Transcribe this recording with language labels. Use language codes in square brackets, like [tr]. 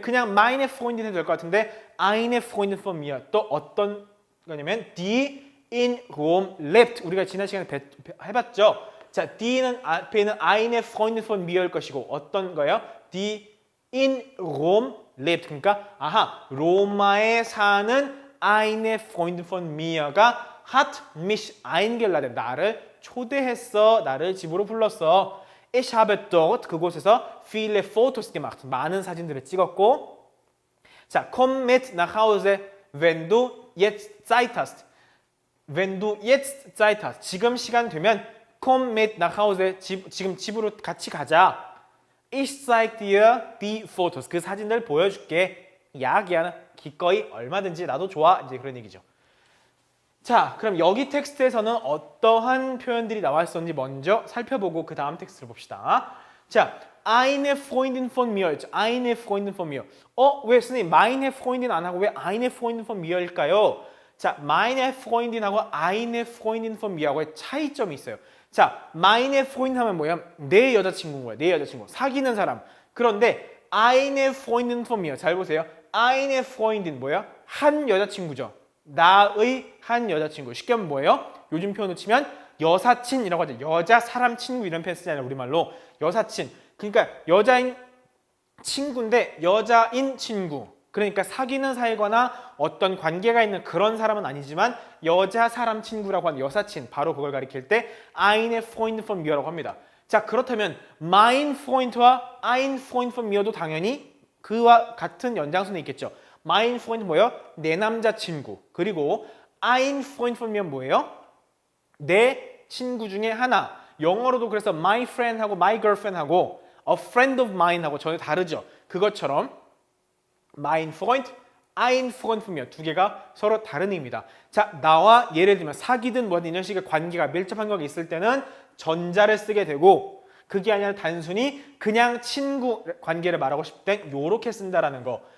[ko] 그냥 meine Freundin 해도 될 것 같은데 eine Freundin von mir. 또 어떤 거냐면 [de] die in Rom lebt. [ko] 우리가 지난 시간에 해봤죠. 자, die는 앞에 있는 eine Freundin von mir일 것이고 어떤 거예요? [de] die in Rom lebt. [ko] 그러니까 아하, 로마에 사는 eine Freundin von mir가 [de] hat mich eingeladen. [ko] 나를 초대했어. 나를 집으로 불렀어. [de] Ich habe dort [ko] 그곳에서 [de] viele Fotos gemacht. [ko] 많은 사진들을 찍었고 자, [de] komm mit nach Hause, wenn du jetzt Zeit hast. Wenn du jetzt Zeit hast. [ko] 지금 시간 되면 [de] komm mit nach Hause. [ko] 지금 집으로 같이 가자. [de] Ich zeig dir die Fotos. [ko] 그 사진들 보여줄게. [de] Ja, gerne. [ko] 기꺼이 얼마든지 나도 좋아. 이제 그런 얘기죠. 자, 그럼 여기 텍스트에서는 어떠한 표현들이 나왔었는지 먼저 살펴보고 그 다음 텍스트를 봅시다. [de] 자, eine Freundin von mir. eine Freundin von mir. [ko] 왜 선생님 meine Freundin 안 하고 왜 eine Freundin von mir일까요? 자, meine Freundin하고 eine Freundin von mir하고의 차이점이 있어요. 자, meine Freundin 하면 뭐야? 내 여자친구인 거야. 내 여자친구. 사귀는 사람. 그런데 eine Freundin von mir. 잘 보세요. eine Freundin 뭐야? 한 여자친구죠. 나의 한 여자친구. 쉽게 하면 뭐예요? 요즘 표현으로 치면 여사친이라고 하죠. 여자, 사람, 친구 이런 표현 쓰잖아요. 우리말로. 여사친. 그러니까 여자인 친구인데 여자인 친구. 그러니까 사귀는 사이거나 어떤 관계가 있는 그런 사람은 아니지만 여자, 사람, 친구라고 하는 여사친. 바로 그걸 가리킬 때 eine Freundin von mir라고 합니다. 자, 그렇다면 mein Freund와 ein Freund von mir도 당연히 그와 같은 연장선에 있겠죠. mein Freund 뭐예요? 내 남자친구. 그리고 ein Freund von mir 뭐예요? 내 친구 중에 하나. 영어로도 그래서 my friend하고 my girlfriend하고 a friend of mine하고 전혀 다르죠. 그것처럼 mein Freund, ein Freund von mir 두 개가 서로 다른 의미입니다. 자, 나와 예를 들면 사귀든 뭐든 이런 식의 관계가 밀접한 관계가 있을 때는 전자를 쓰게 되고 그게 아니라 단순히 그냥 친구 관계를 말하고 싶을 땐 요렇게 쓴다라는 거.